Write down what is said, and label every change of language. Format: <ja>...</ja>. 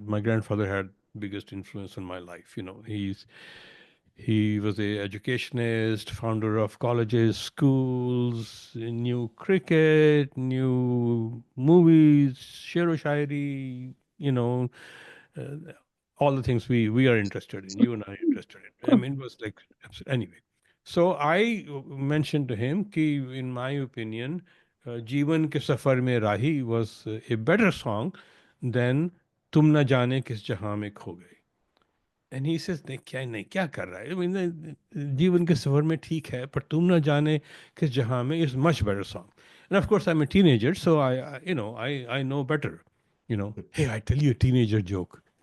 <en>My grandfather had biggest influence on my life. He was a educationist, founder of colleges, schools, knew cricket, knew movies, shero shairi, uh, all the things we are interested in, you and I are interested in. I mean, it was like, anyway. So I mentioned to him कि in my opinion, जीवन के सफर में राही was a better song than तुम न जाने किस जहां में खो गए. And he says,</en> <hi>नहीं क्या कर रहा है?</hi> <en>I mean,</en> <hi>जीवन के सफर में ठीक है, पर तुम न जाने किस जहां में</hi> <en>is much better song. And of course, I'm a teenager, so I know better. Hey, I tell you a teenager joke.</en>